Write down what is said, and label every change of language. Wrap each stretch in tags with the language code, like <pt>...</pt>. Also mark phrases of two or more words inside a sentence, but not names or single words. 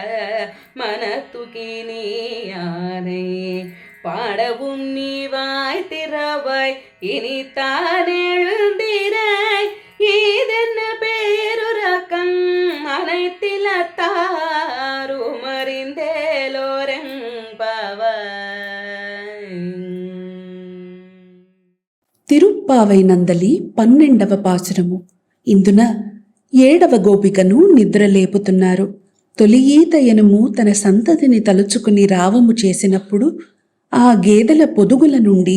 <ta>மனத்துகினியானை பாடவும் நீ வாய் திறவாய் இனித்தான் எழுந்திராய் இதென்ன பேருரக்கம் அனைத்திலத்தாரும் அறிந்தேலோரெம்பவாய்.</ta> <te>తిరుప్పావై నందలి 12వ పాసురము. ఇందున 7వ గోపికను నిద్రలేపుతున్నారు. తొలి ఈత ఎనుము తన సంతతిని తలుచుకుని రావము చేసినప్పుడు ఆ గేదెల పొదుగుల నుండి</te>